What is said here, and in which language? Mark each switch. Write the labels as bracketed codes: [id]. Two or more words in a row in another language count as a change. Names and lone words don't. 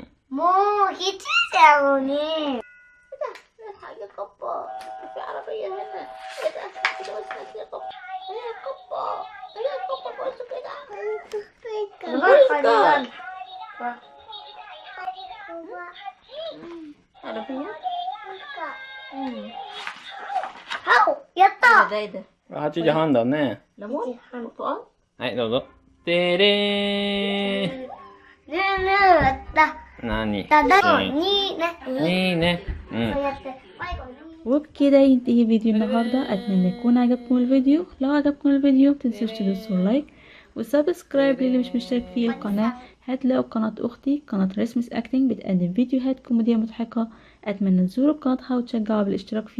[ja] もう7時だよね。長い針がやった [ar] ده ايه ده [ja] 8 時半だね。 [ar] ليمون برتقال [ja] はい、どうぞ。てれー。ねえねえ、何？だね。いいね。そうやって最後に。 [ar] وبكده ينتهي فيديو النهاردة. أتمنى يكون عجبكم الفيديو. لو عجبكم الفيديو متنسوش تدوسوا لايك وسبسكرايب للي مش مشترك في القناة. هتلاقوا قناة أختي قناة رسمس أكتنج بتقدم فيديوهات كوميدية مضحكة. أتمنى تزوروا قناتها وتشجعوا بالاشتراك فيها.